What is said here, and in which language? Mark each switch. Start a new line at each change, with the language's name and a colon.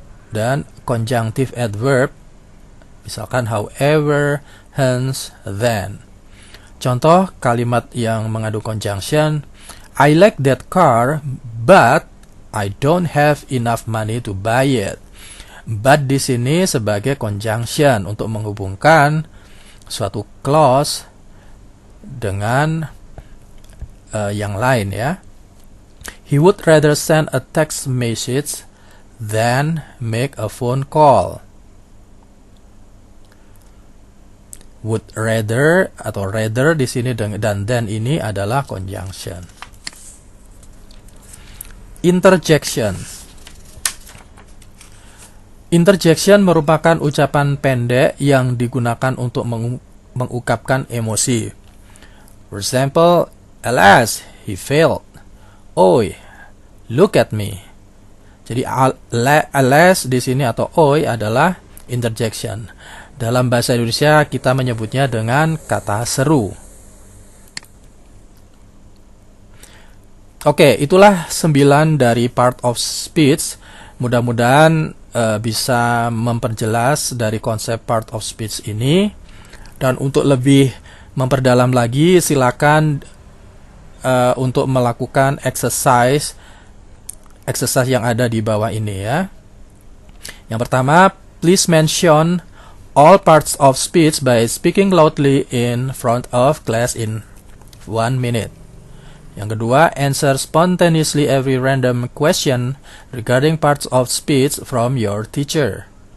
Indonesian: Dan conjunctive adverb, misalkan however, hence, then. Contoh kalimat yang mengandung
English: conjunction: I like that car, but I don't have enough money to buy it.
Indonesian: But di sini sebagai conjunction untuk menghubungkan suatu clause dengan yang lain ya.
English: He would rather send a text message than make a phone call.
Indonesian: Would rather atau rather di sini dan then ini adalah conjunction.
English: Interjection.
Indonesian: Interjection merupakan ucapan pendek yang digunakan untuk mengungkapkan emosi.
English: For example, alas, he failed. Oi, look at me.
Indonesian: Jadi alas di sini atau oi adalah interjection. Dalam bahasa Indonesia kita menyebutnya dengan kata seru. Oke, itulah 9 dari part of speech. Mudah-mudahan bisa memperjelas dari konsep part of speech ini. Dan untuk lebih memperdalam lagi, silakan untuk melakukan exercise yang ada di bawah ini ya. Yang pertama,
English: please mention all parts of speech by speaking loudly in front of class in 1 minute.
Indonesian: Yang kedua,
English: answer spontaneously every random question regarding parts of speech from your teacher.